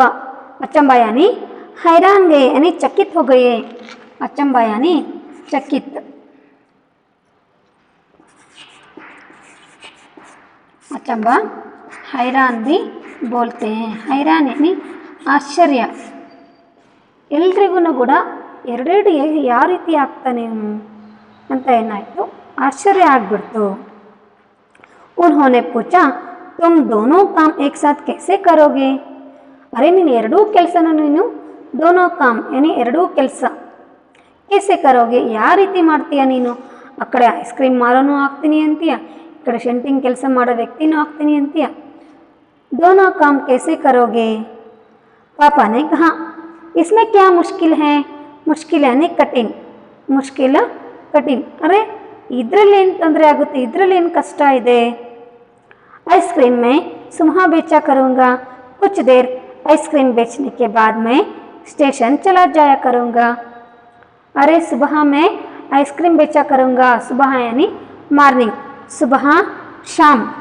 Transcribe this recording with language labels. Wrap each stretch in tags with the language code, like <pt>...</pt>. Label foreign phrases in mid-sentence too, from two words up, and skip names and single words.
<hi>अचंभा यानी हैरान गए, यानी चकित हो गए। अचंभा यानी चकित। अचंभा हैरान भी बोलते हैं। हैरान यानी आश्चर्य।</hi> <kn>ಎಲ್ರಿಗೂ ಕೂಡ ಎರಡೆರಡು ಯಾವ ರೀತಿ ಆಗ್ತಾನೆ ಇವನು ಅಂತ ಏನಾಯಿತು, आश्चर्य ಆಗ್ಬಿಡ್ತು।</kn> <hi>उन्होंने पूछा, तुम दोनों काम एक साथ कैसे करोगे? अरे</hi> <kn>ನೀನು ಎರಡೂ ಕೆಲಸನ ನೀನು</kn> <hi>दोनों काम यानी</hi> <kn>ಎರಡೂ ಕೆಲಸ</kn> <hi>कैसे करोगे?</hi> <kn>ಯಾವ ರೀತಿ ಮಾಡ್ತೀಯ ನೀನು? ಆ ಕಡೆ ಐಸ್ ಕ್ರೀಮ್ ಮಾರೋನು ಆಗ್ತೀನಿ ಅಂತೀಯ, ಈ ಕಡೆ ಶೆಂಟಿಂಗ್ ಕೆಲಸ ಮಾಡೋ ವ್ಯಕ್ತಿನೂ ಆಗ್ತೀನಿ ಅಂತೀಯ।</kn> <hi>दोनों काम कैसे करोगे? पापा ने कहा, इसमें क्या मुश्किल है? मुश्किल यानी कठिन। मुश्किल कठिन।</hi> <kn>अरे इद्रल्लेनु ತೊಂದರೆ ಆಗುತ್ತೆ, ಇದ್ರಲ್ಲೇನು ಕಷ್ಟ ಇದೆ?</kn> <hi>आइसक्रीम में सुबह बेचा करूँगा, कुछ देर आइसक्रीम बेचने के बाद मैं स्टेशन चला जाया करूँगा। अरे सुबह मैं आइसक्रीम बेचा करूँगा। सुबह यानी मॉर्निंग, सुबह शाम।</hi>